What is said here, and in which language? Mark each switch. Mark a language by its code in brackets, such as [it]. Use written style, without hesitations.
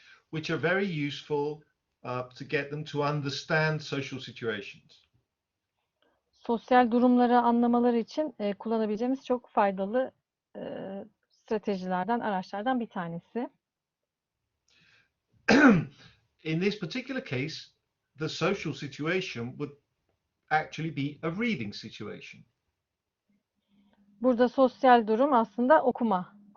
[en] Which are very useful to get them to understand social situations. [tr] Sosyal durumları anlamaları için kullanabileceğimiz çok faydalı stratejilerden, araçlardan bir tanesi. [en] In this particular case, the social situation would actually be a reading situation. [tr] Burada sosyal durum aslında okuma.